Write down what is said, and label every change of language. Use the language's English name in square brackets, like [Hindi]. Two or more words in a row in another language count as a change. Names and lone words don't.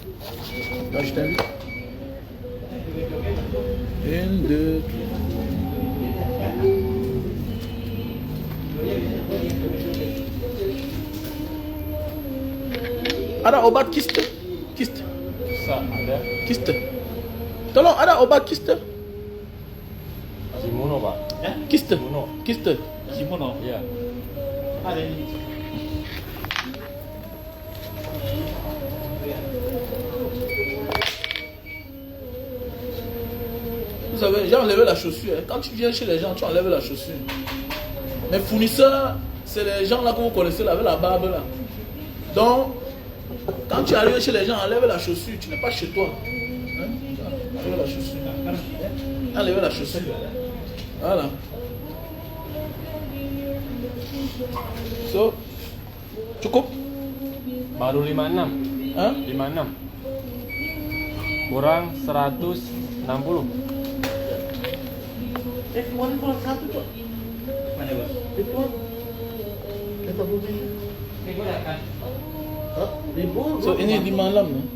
[French] Donc je t'invite. 1, 2, 3. [Indonesian] Ada obat kiste? Kiste. Ada. Kiste. Tolong ada obat kiste? Kimono, Pak. Ya? Kiste. Kimono. Kiste. Kimono. Iya. Ada ini. [French] Vous savez, j'ai enlevé la chaussure. Quand tu viens chez les gens, tu enlèves la chaussure. Mes fournisseurs, c'est les gens là que vous connaissez là, avec la barbe là. Donc, quand tu arrives chez les gens, enlève la chaussure. Tu n'es pas chez toi. Hein? Enlève la chaussure. Enlève la chaussure. Voilà. [Indonesian] So, cukup? Baru 56. Hein? 56. Kurang 160. Kemarin kalau satu tuh. Mana, Bos? Itu. Kita beli. Ini gua kan. So ini 56 nih.